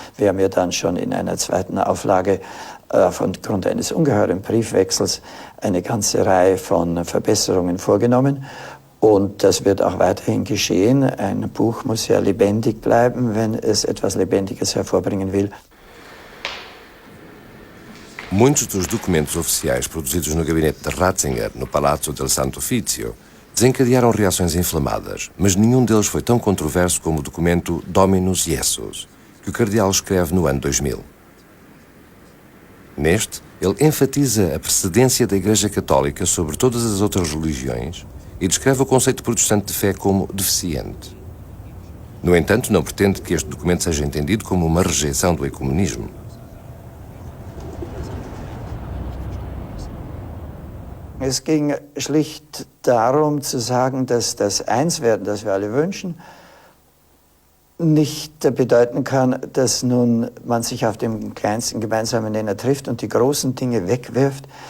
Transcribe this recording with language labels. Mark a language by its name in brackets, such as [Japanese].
[German] Wir haben ja dann schon in einer zweiten Auflage von Grund eines ungeheuren Briefwechsels eine ganze Reihe von Verbesserungen vorgenommen. Und das wird auch weiterhin geschehen. Ein Buch muss ja lebendig bleiben, wenn es etwas Lebendiges hervorbringen will. [Portuguese] Muitos dos documentos oficiais produzidos no gabinete de Ratzinger, no Palazzo del Santo Uffizio, desencadearam reações inflamadas, mas nenhum deles foi tão controverso como o documento Dominus Jesus, que o cardeal escreve no ano 2000. Neste, ele enfatiza a precedência da Igreja Católica sobre todas as outras religiões e descreve o conceito protestante de fé como deficiente. No entanto, não pretende que este documento seja entendido como uma rejeição do ecumenismo. [German] Es ging schlicht darum zu sagen, dass das Einswerden, das wir alle wünschen, nicht bedeuten kann, dass nun man sich auf dem kleinsten gemeinsamen Nenner trifft und die großen Dinge wegwirft,